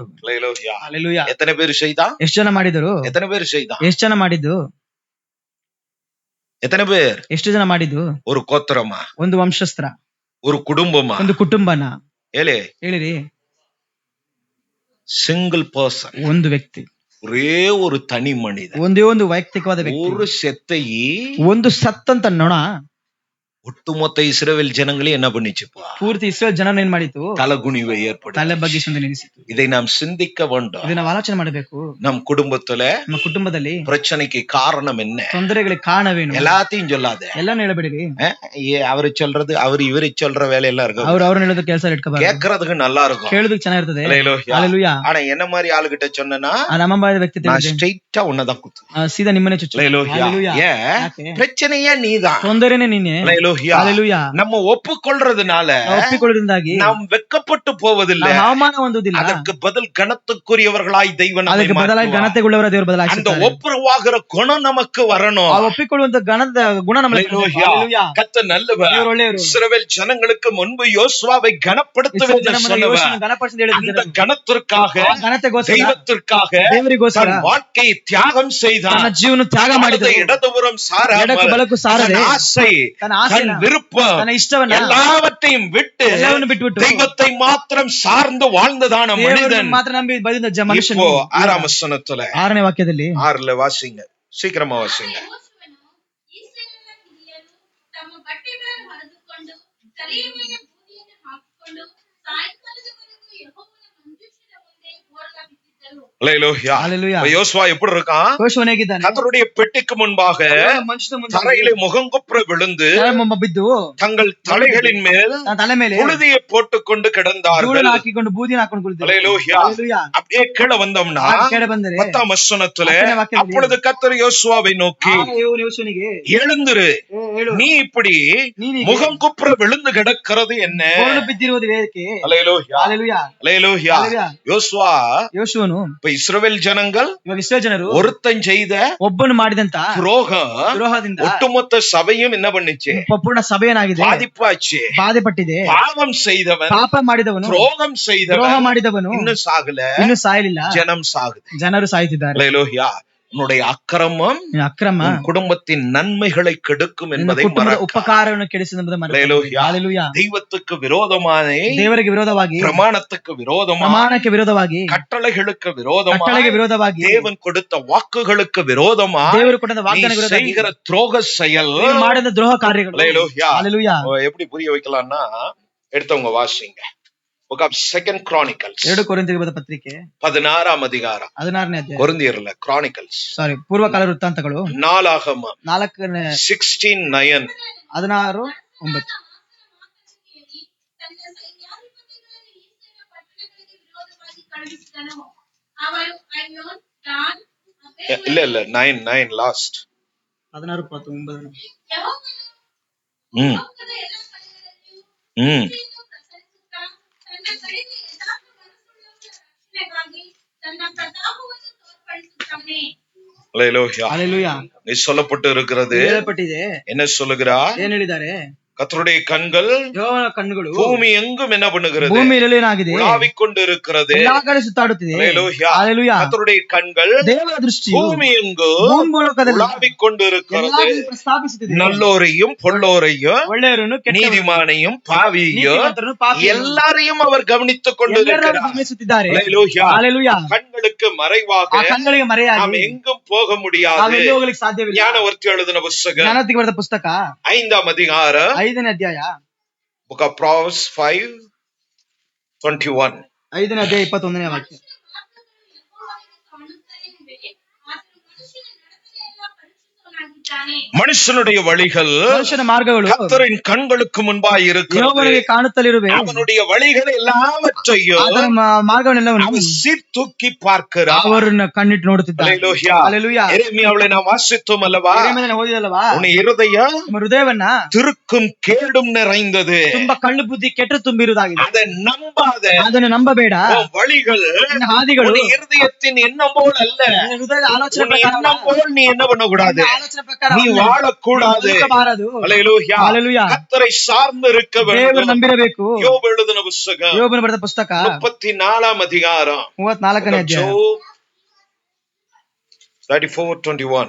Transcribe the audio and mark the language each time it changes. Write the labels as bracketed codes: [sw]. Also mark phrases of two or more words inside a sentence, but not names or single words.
[ta] ஹல்லேலூயா. [kn] ಹಲ್ಲೆಲೂಯಾ. [ta] எத்தனை பேர் செய்தான்? [kn] ಎಷ್ಟು ಜನ ಮಾಡಿದರು? [ta] எத்தனை பேர் செய்தான்? [kn] ಎಷ್ಟು ಜನ ಮಾಡಿದ್ದು? [ta] எத்தனை பேர்? [kn] ಎಷ್ಟು ಜನ ಮಾಡಿದ್ದು? [ta] ஒரு கோத்திரமா, [kn] ಒಂದು ವಂಶಸ್ತ್ರ, [ta] ஒரு குடும்பமா, [kn] ಒಂದು ಕುಟುಂಬನ [ta] ஏலே [kn] ಹೇಳಿರಿ, [en] single person, [kn] ಒಂದು ವ್ಯಕ್ತಿ, [ta] ஒரே ஒரு தனி மனிதன், [kn] ಒಂದೇ ಒಂದು ವೈಯಕ್ತಿಕವಾದ ವ್ಯಕ್ತಿ, [ta] ஒரு செத்தையை [kn] ಒಂದು ಸತ್ತಂತ ನೊಣ [ta] ஒட்டுமொத்த இஸ்ரவேல் ஜனங்களே என்ன பண்ணிச்சுப்பா? [kn] ಪೂರ್ತಿ ಇಸ್ರೇಲ್ ಜನರನ್ನ ಏನ್ ಮಾಡಿತು? [ta] தலகுனிவை ஏற்படுத்தி [kn] ತಲೆ ಬಗ್ಗಿಸಿ ನಿಲ್ಲಿಸಿತು. [ta] இதை நாம் சிந்திக்க வேண்டும். [kn] ಇದನ್ನ ನಾವು ಆಲೋಚನೆ ಮಾಡಬೇಕು. [ta] நம் குடும்பத்துல [kn] ನಮ್ಮ ಕುಟುಂಬದಲ್ಲಿ [ta] பிரச்சனைக்கு காரணம் என்ன? [kn] ತೊಂದರೆಗಳಿಗೆ ಕಾರಣವೇನು? [ta] எல்லாத்தையும் சொல்லாத, [kn] ಎಲ್ಲಾನು ಹೇಳಬೇಡಿರಿ. [ta] அவரு சொல்றது, அவரு இவரு சொல்ற வேலையெல்லாம் இருக்கும், [kn] ಅವ್ರನ್ನ ಹೇಳೋದು ಕೆಲಸ ಇಟ್ಕೋಬಾರ್ದು. [ta] கேட்கறதுக்கு நல்லா இருக்கும், [kn] ಕೇಳೋದಕ್ಕೆ ಚೆನ್ನಾಗಿರ್ತದೆ. [ta] ஹல்லேலூயா. ஆனா என்ன மாதிரி ஆளுகிட்ட சொன்னா, [kn] ನಮ್ಮ ವ್ಯಕ್ತಿ [ta] நான் ஸ்ட்ரைட்டா உன்னதான் குத்து, [kn] ಸೀದಾ ನಿಮ್ಮನೆ ಚುಚ್ಚು. [ta] ஹல்லேலூயா. ஏன் பிரச்சனையே நீதான், [kn] ತೊಂದರೆನೇ ನೀನೆ. [ta] ஹல்லேலூயா. நம்ம ஒப்புக்கொள்றதுனால [kn] ಒಪ್ಪಿಕೊಳ್ಳೋದ್ರಿಂದಾಗಿ [ta] நாம் வெட்கப்பட்டு போவதில்லை, [kn] ಅವಮಾನ ಹೊಂದುವುದಿಲ್ಲ, [ta] அதற்கு பதில் கனத்துக்குரியவர்களாய் தெய்வம் நம்மை [kn] ಅದಕ್ಕೆ ಬದಲಾಗಿ ಘನತೆಗೊಳ್ಳವರ ದೇವರು [ta] அந்த [kn] ಬದಲಾಯಿಸುತ್ತಾರೆ. [ta] ஒப்புரவாகிற குணம் நமக்கு வரணும். [kn] ಆ ಒಪ್ಪಿಕೊಳ್ಳುವಂತ ಗಣದ ಗುಣ ನಮಗೆ [ta] ஹல்லேலூயா. கர்த்தர் நல்லவர். [kn] ದೇವರು ಒಳ್ಳೆಯವರು. [ta] இஸ்ரவேல் ஜனங்களுக்கு முன்பு யோசுவாவை கனப்படுத்துவதென்று சொன்னவர், அந்த கனத்திற்காக, தெய்வத்திற்காக [kn] ದೇವರಿಗೋಸ್ಕರ [ta] தன் வாழ்க்கையை தியாகம் செய்தார். [kn] ತನ್ನ ಜೀವನ ತ್ಯಾಗ ಮಾಡಿದ, [ta] இடதுபுறம் [kn] ಎಡಕ್ಕೂ ಬಲಕ್ಕೂ ಸಾರದೆ, [ta] தன் ஆசை, [kn] ತನ್ನ [ta] தன் விருப்பம், [kn] ತನ್ನ ಇಷ್ಟವನ್ನ [ta] எல்லாவற்றையும் விட்டு [kn] ಬಿಟ್ಬಿಟ್ಟು [ta] தெய்வத்தை மாத்திரம் சார்ந்து வாழ்ந்ததான மனிதன் [kn] ಮಾತ್ರ ನಂಬಿ ಬದಿದ ಮನುಷ್ಯನು. [ta] இப்போ 6ஆம் வசனத்துல [kn] 6ನೇ ವಾಕ್ಯದಲ್ಲಿ [ta] 6ல வாசிங்க, சீக்கிரமா வாசிங்க. [kn] ಯೆಹೋಶುವನು ಇಸ್ರಾಯೇಲಿನ ಹಿರಿಯರು ತಮ್ಮ ಬಟ್ಟೆಗಳನ್ನು ಹರಿದುಕೊಂಡು ತಲೆಯ ಮೇಲೆ ಬೂದಿಯನ್ನು ಹಾಕಿಕೊಂಡು ಸಾಯಂಕಾಲದವರೆಗೂ ಯೆಹೋವನ ಮಂಜೂಷದ ಮುಂದೆ ಬೋರಲ ಬಿದ್ದಿದ್ದರು. [ta] ஹல்லேலூயா. ஹல்லேலூயா. யோசுவா எப்படி இருக்கான்? [kn] ಯೋಶುವನು ಹೇಗಿದ್ದಾನೆ? [ta] கர்த்தருடைய பெட்டிக்கு முன்பாக [kn] ಮನುಷ್ಯನ ಮುಂದೆ [ta] தரையிலே முகங்குப்புற விழுந்து [kn] ಬಿದ್ದು [ta] தங்கள் தலைகளின் மேல் [kn] ತನ್ನ ತಲೆ ಮೇಲೆ [ta] புழுதியை போட்டுக்கொண்டு கிடந்தார்கள். [kn] ಧೂಳನ್ನು ಹಾಕಿಕೊಂಡು ಬೂದಿಯನ್ನು ಹಾಕೊಂಡು ಕುಳಿತಿದ್ದರು. [ta] ஹல்லேலூயா. [kn] ಹಲ್ಲೆಲೂಯಾ. [ta] அப்படியே கீழே வந்தோம்னா [kn] ಕೆಳಗೆ ಬಂದರೆ [ta] 10ஆம் வசனத்துல, [kn] 10ನೇ ವಾಕ್ಯದಲ್ಲಿ, [ta] அப்பொழுது கர்த்தர் யோசுவாவை நோக்கி, [kn] ಯೋಶುವನಿಗೆ [ta] எழுந்திரு, [kn] ಹೇಳು, [ta] நீ இப்படி [kn] ನೀನೀಗ [ta] முகம் குப்புற விழுந்து கிடக்கிறது என்ன? [kn] ಬೋಳು ಬಿದ್ದಿರುವುದು ಏಕೆ? [ta] ஹல்லேலூயா. [kn] ಹಲ್ಲೆಲೂಯಾ. [ta] ஹல்லேலூயா. [kn] ಹಲ್ಲೆಲೂಯಾ. [ta] யோசுவா, [kn] ಯೋಶುವನು, [ta] இப்ப இஸ்ரவேல் ஜனங்கள் [kn] ಇವಾಗ ಇಸ್ರಾಯೇಲ್ ಜನರು [ta] ஒருத்தன் செய்த [kn] ಒಬ್ಬನು ಮಾಡಿದಂತ [ta] துரோகದಿಂದ ஒட்டுமொத்த சபையும் என்ன பண்ணுச்சு? [kn] ಪೂರ್ಣ ಸಭೆಯನಾಗಿದೆ, [ta] பாதிப்பாச்சு. [kn] ಬಾಧೆ ಪಟ್ಟಿದೆ. [ta] பாவம் செய்தவன், [kn] ಪಾಪ ಮಾಡಿದವನು, [ta] துரோகம் செய்தவன் [kn] ದ್ರೋಹ ಮಾಡಿದವನು [ta] இன்னும் சாகல, [kn] ಇನ್ನೂ ಸಾಯಲಿಲ್ಲ, [ta] ஜனம் சாகுது. [kn] ಜನರು ಸಾಯುತ್ತಿದ್ದಾರೆ. [ta] ஹல்லேலூயா. உன்னுடைய அக்கிரமம் [kn] ಅಕ್ರಮ [ta] உன் குடும்பத்தின் நன்மைகளை கெடுக்கும் [kn] ನಿನ್ನ [ta] என்பதை [kn] ಕುಟುಂಬದ [ta] மறக்காதே. [kn] ಉಪಕಾರವನ್ನು ಕೆಡಿಸಿದ [ta] அல்லேலூயா. [kn] ಹಾಲೆಲೂಯಾ. [ta] தெய்வத்துக்கு விரோதமாய், [kn] ದೇವರಿಗೆ ವಿರೋಧವಾಗಿ, [ta] பிரமாணத்துக்கு விரோதமாய், [kn] ಪ್ರಮಾಣಕ್ಕೆ ವಿರೋಧವಾಗಿ, [ta] கட்டளைகளுக்கு விரோதமாய், [kn] ಕಟ್ಟಳೆಗೆ ವಿರೋಧವಾಗಿ, [ta] தேவன் கொடுத்த வாக்குகளுக்கு விரோதமாய் [kn] ದೇವರು ಕೊಟ್ಟ [ta] நீ [kn] ವಾಗ್ದಾನ ವಿರೋಧವಾಗಿ [ta] செய்கிற துரோக செயல். [kn] ನೀನು ಮಾಡಿದ ದ್ರೋಹ ಕಾರ್ಯಗಳು. [ta] அல்லேலூயா. [kn] ಹಾಲೆಲೂಯಾ. [ta] எப்படி புரிய வைக்கலாம்னா, எடுத்தவங்க வாசிங்க. [en] Book of Second Chronicles [kn] 2 ಕೊರಿಂಥಿಯರಿಗೆ ಬರೆದ ಪತ್ರಿಕೆ [ta] 16ஆம் அதிகாரம். [kn] 16ನೇ ಅಧ್ಯಾಯ. [ta] கொரிந்தியர்ல Chronicles. [kn] ಸಾರಿ, ಪೂರ್ವಕಾಲ ವೃತ್ತಾಂತಗಳು [ta] நாளாகமம் [kn] 4ನೇ 16:9. 16:9. ತನ್ನ ಸೈನ್ಯಾಧಿಪತಿಗಳನ್ನು ಈಸ್ಟರ ಪಟ್ಟಣಗಳಿಗೆ ವಿರೋಧವಾಗಿ ಕಳುಹಿಸಿದನು. ಅವರು ಐನೋನ್, ದಾನ್, [ta] இல்ல 9 லாஸ்ட். 16:9. [kn] ಯೆಹೋವನು ಲೋಕದ ಎಲ್ಲಾ ಕಡೆಗಳಲ್ಲಿಯೂ ಭಕ್ತಿಯನ್ನು ಪ್ರಸರಿಸುತ್ತಾ ತನ್ನ ಕಡೆಗೆ ಯಥಾರ್ಥ ಮನಸ್ಸುಳ್ಳವರ ರಕ್ಷಣೆಗಾಗಿ ತನ್ನ ಪ್ರತಾಪವನ್ನು ತೋರ್ಪಡಿಸುತ್ತಾನೆ. [ta] அல்லேலூயா. [kn] ಹಾಲೆಲೂಯಾ. [ta] நீ சொல்லப்பட்டு இருக்கிறது [kn] ಹೇಳಲ್ಪಟ್ಟಿದೆ. [ta] என்ன சொல்லுகிறார்? [kn] ಏನ್ ಹೇಳಿದ್ದಾರೆ? [ta] கர்த்தருடைய கண்கள் [kn] ಯೆಹೋವನ ಕಣ್ಣುಗಳು [ta] பூமಿ எங்கும் என்ன பண்ணுகிறது? [kn] ಭೂಮಿಯಲ್ಲಿ ಏನಾಗಿದೆ? [ta] உலாவிக் கொண்டு இருக்கிறது. [kn] ಎಲ್ಲಾ ಕಡೆ ಸುತ್ತಾಡುತ್ತಿದೆ. [ta] அல்லேலூயா. [kn] ಹಾಲೆಲೂಯಾ. [ta] கர்த்தருடைய கண்கள் [kn] ದೇವರ ದೃಷ್ಟಿಯು [ta] பூமி எங்கும் [kn] ಭೂಮಿಲೋಕದಲ್ಲಿ [ta] உலாவிக் கொண்டு [kn] ಎಲ್ಲಾ [ta] இருக்கிறது. [kn] ಕಡೆ ಪ್ರಸ್ತಾಪಿಸುತ್ತಿದೆ. [ta] நல்லோரையும் பொல்லோரையும் [kn] ಒಳ್ಳೆಯವರನ್ನು ಕೆಟ್ಟವರನ್ನು, [ta] நீதிமானையும் பாவியையும் [kn] ನೀತಿವಂತರನ್ನು ಪಾಪಿಯನ್ನು [ta] எல்லாரையும் அவர் கவனித்துக் [kn] ಎಲ್ಲರನ್ನು [ta] கொண்டிருக்கிறார். [kn] ಗಮನಿಸುತ್ತಿದ್ದಾರೆ. [ta] அல்லேலூயா. [kn] ಹಾಲೆಲೂಯಾ. [ta] கண்களுக்கு மறைவாக [kn] ಆ ಕಣ್ಗಳಿಗೆ [ta] நாம் [kn] ಮರೆಯಾಗಿ [ta] எங்கும் போக முடியாது. [kn] ನಾವೆಲ್ಲೂ ಹೋಗ್ಲಿಕ್ಕೆ ಸಾಧ್ಯವಿಲ್ಲ. [ta] ஞானவர்த்தி எழுதின புஸ்தகம் [kn] ಜ್ಞಾನೋಕ್ತಿಗೆ ಬರೆದ ಪುಸ್ತಕ [ta] 5ஆம் அதிகாரம், [kn] 5ನೇ ಅಧ್ಯಾಯ, [en] Book of Proverbs 5:21. [kn] 5ನೇ ಅಧ್ಯಾಯ 21ನೇ ವಾಕ್ಯ. ಮಾರ್ಗಗಳು ಯೆಹೋವನಿಗೆ ಕಾಣುತ್ತಲೇ ಇವೆ. ಆತನು ಮನುಷ್ಯನ ನಡತೆಯೆಲ್ಲ ಪರೀಕ್ಷಿಸುವವನಾಗಿದ್ದಾನೆ. [ta] மனுஷனுடைய வழிகள் [kn] ಮನುಷ್ಯನ ಮಾರ್ಗಗಳು [ta] கர்த்தரின் கண்களுக்கு முன்பாய் இருக்கிறது. [kn] ಯೆಹೋವನಿಗೆ ಕಾಣುತ್ತಲಿರುವೆ. [ta] அவனுடைய வழிகள் எல்லாவற்றையும் [kn] ಅದರ ಮಾರ್ಗವನ್ನೆಲ್ಲವನ್ನು [ta] அவன் சீர்தூக்கி பார்க்கிறார். [kn] ಅವರನ್ನ ಕಣ್ಣಿಟ್ಟು ನೋಡುತ್ತಿದ್ದಾನೆ. [ta] அல்லேலூயா. [kn] ಹಾಲೆಲೂಯಾ. [ta] எரேமியாவை நாம் வாசித்தோம் அல்லவா? [kn] ಯೆರೆಮೀಯನ ಓದಿದಲ್ವಾ? [ta] உன் இருதயம் [kn] ನಮ್ಮ ಹೃದಯವನ್ನ [ta] திருக்கும் கேடும் நிறைந்தது. [kn] ತುಂಬಾ ಕಳ್ಳು ಬುದ್ಧಿ ಕೆಟ್ಟು ತುಂಬಿರುವುದಾಗಿದೆ. [ta] அதை நம்பாத. [kn] ಅದನ್ನು ನಂಬಬೇಡ. [ta] உன் வழிகள் [kn] ನಿನ್ನ ಹಾದಿಗಳು [ta] உன் இருதயத்தின் எண்ணம் போல் அல்ல. [kn] ನಿನ್ನ ಹೃದಯದ ಆಲೋಚನೆ [ta] உன் [kn] ಪ್ರಕಾರ [ta] எண்ணம் போல் நீ என்ன பண்ணக்கூடாது? [kn] ನಿನ್ನ ಆಲೋಚನೆ ಪ್ರಕಾರ [ta] நீ வாழக்கூடாது. [kn] ಬದುಕಬಾರದು. [ta] அல்லேலூயா. [kn] ಹಾಲೆಲೂಯಾ. [ta] கர்த்தரை சார்ந்து இருக்க [kn] ದೇವರು [ta] வேண்டும். [kn] ನಂಬಿರಬೇಕು. [ta] யோபு எழுதின புஸ்தகம் [kn] ಯೋಬನ ಬರೆದ ಪುಸ್ತಕ [ta] 34ஆம் அதிகாரம், [kn] 34ನೇ ಅಧ್ಯಾಯ, [en] Job 34:21.